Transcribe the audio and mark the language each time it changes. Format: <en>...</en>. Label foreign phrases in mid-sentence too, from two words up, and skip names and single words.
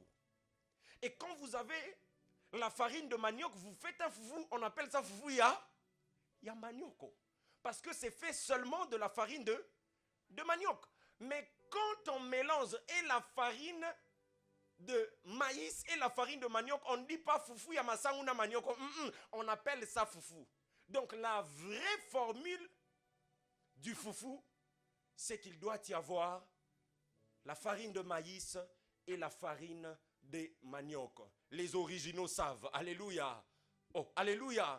<fr>Et quand vous avez la farine de manioc, vous faites un foufou, on appelle ça</fr> <ln>foufou ya manioko.</ln> <fr>Parce que c'est fait seulement de la farine de manioc. Mais quand on mélange et la farine de maïs et la farine de manioc, on ne dit pas</fr> <ln>foufou ya masangu na manioko.</ln> <fr>On appelle ça foufou. Donc la vraie formule du foufou, c'est qu'il doit y avoir la farine de maïs et la farine de manioc. Les originaux savent. Alléluia. Oh, alléluia.</fr>